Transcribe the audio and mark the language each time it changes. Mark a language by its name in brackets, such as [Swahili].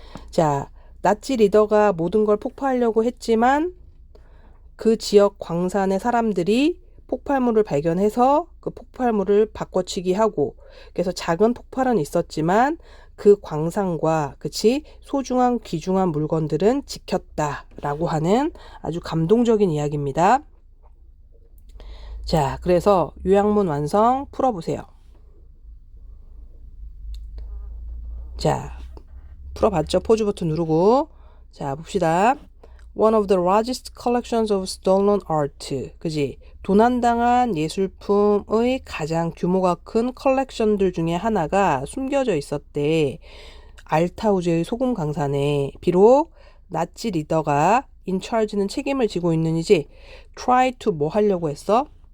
[Korean] 자, 나치 리더가 모든 걸 폭파하려고 했지만 그 지역 광산의 사람들이 폭발물을 발견해서 그 폭발물을 바꿔치기 하고 그래서 작은 폭발은 있었지만 그 광산과 그치 소중한 귀중한 물건들은 지켰다라고 하는 아주 감동적인 이야기입니다. 자, 그래서 요약문 완성 풀어보세요. 자, 풀어봤죠? 포즈 버튼 누르고 자, 봅시다. [English] One of the largest collections of stolen art. [Korean] 그지? 도난당한 예술품의 가장 규모가 큰 컬렉션들 중에 하나가 숨겨져 있었대. 알타우즈의 소금 강산에. 비록 나치 리더가 [English] in charge [Korean] 는 책임을 지고 있는이지 [English] try to [Korean] 뭐 하려고 했어?